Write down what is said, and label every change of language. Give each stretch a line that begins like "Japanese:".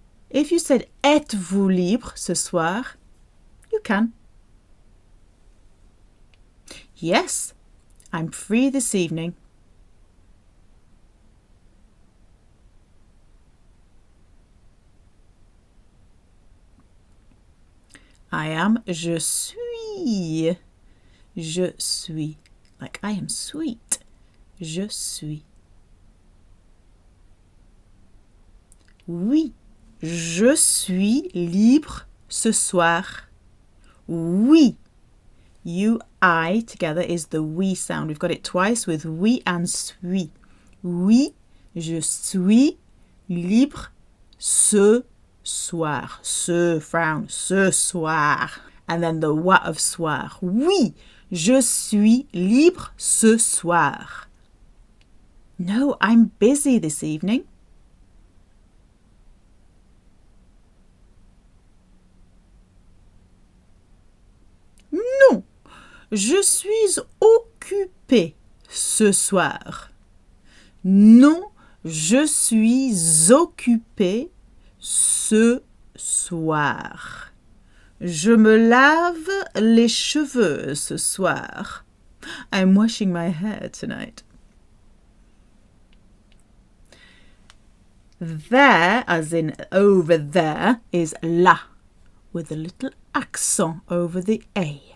English: If you said êtes-vous libre ce soir, you can. Yes, I'm free this evening.
French: I am, je suis. Je suis.
English: Like I am sweet. Je suis.
French: Oui, je suis libre ce soir. Oui.
English: You, I together is the we sound. We've got it twice with oui and suis.
French: Oui, je suis libre ce soir.
English: Ce frown, ce soir. And then the wa of soir.
French: Oui, je suis libre ce soir.
English: No, I'm busy this evening.
French: Non, je suis occupée ce soir. Non, je suis occupée ce soir. Je me lave les cheveux ce soir.
English: I'm washing my hair tonight. There, as in over there, is là, with a little accent over the A.